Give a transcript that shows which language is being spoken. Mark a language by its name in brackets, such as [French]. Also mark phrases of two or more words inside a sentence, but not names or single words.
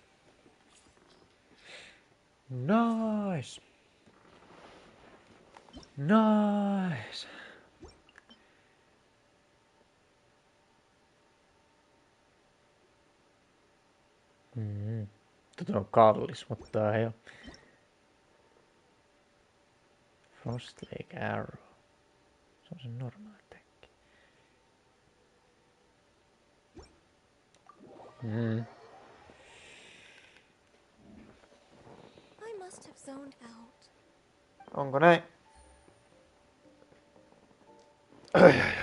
[Finnish] Nice. Nice. Tota on kallis, mutta ei oo. Frost Lake Arrow. Se on se normaali tekki. [English] I must have zoned out. [Finnish] Onko näin? Ai.